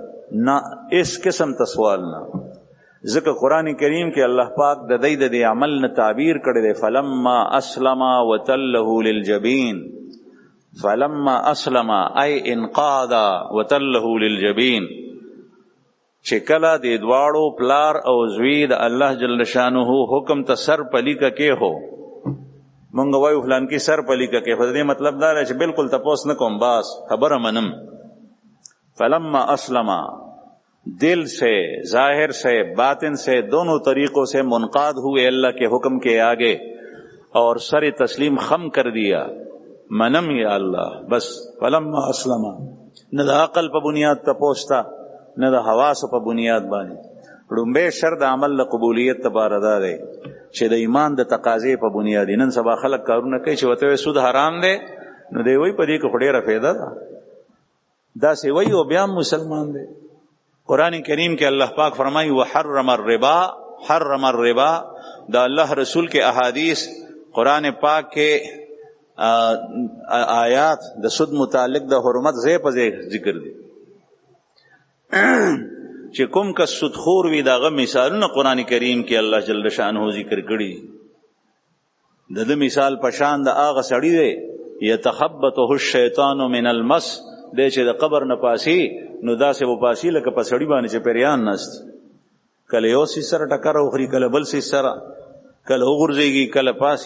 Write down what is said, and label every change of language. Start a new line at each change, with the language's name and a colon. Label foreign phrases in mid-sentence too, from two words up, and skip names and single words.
Pashto: نه هیڅ قسم ته سوال نه، ځکه قرآن کریم کې الله پاک د دې د عمل نه تعبیر کړی دی،
Arabic: فلما اسلم وتله للجبین، فلما اسلم ای انقاد وتله للجبین،
Pashto: چې کله د دواړو پلار او زوی د الله جل شانه حکم ته سر پلیکه کې هو، مونږ وایو فلان کې سر پلیکه کې، خو دې مطلب دا دی چې بالکل تپوس نه کوم، بس خبره منم.
Arabic: فلما اسلم،
Urdu: دل سے ظاہر سے باطن سے دونوں طریقوں سے منقاد ہوئے اللہ کے حکم کے آگے، اور سر تسلیم خم کر دیا، منم یا اللہ بس.
Arabic: فلما اسلم،
Pashto: نہ د عقل په بنیاد تپوستا، نه د حواسو په بنیاد باندې. لومبی شر د عمل د قبولیت لپاره دا دی چې د ایمان د تقاضې په بنیاد. نن سبا خلک کارونه کوي چې ورته سود حرام دی، نو دی وایي په دې کې خو ډېره فایده ده، داسې وایي او بیا مسلمان دی. قرآن کریم کې الله پاک فرمایي
Arabic: وحرم الربا، حرم الربا.
Pashto: دا
Urdu: الله رسول کے احادیث، قرآن پاک کے آیات
Pashto: د سود متعلق د حرمت ځای په ځای ذکر دي. چې کوم کس سودخور وي دغه مثالونه قرآن کریم کې الله جل شانه ذکر کړي. د مثال پشان د هغه سړی دی
Arabic: یتخبطه الشیطان من المس،
Pashto: دی چې د قبر نه پاسي نو داسې وپاسي لکه په سړي باندې چې پیریان نست، کله یو سي سره ټکر وخوري، کله بل سي سره، کله وغورځېږي، کله پاسي.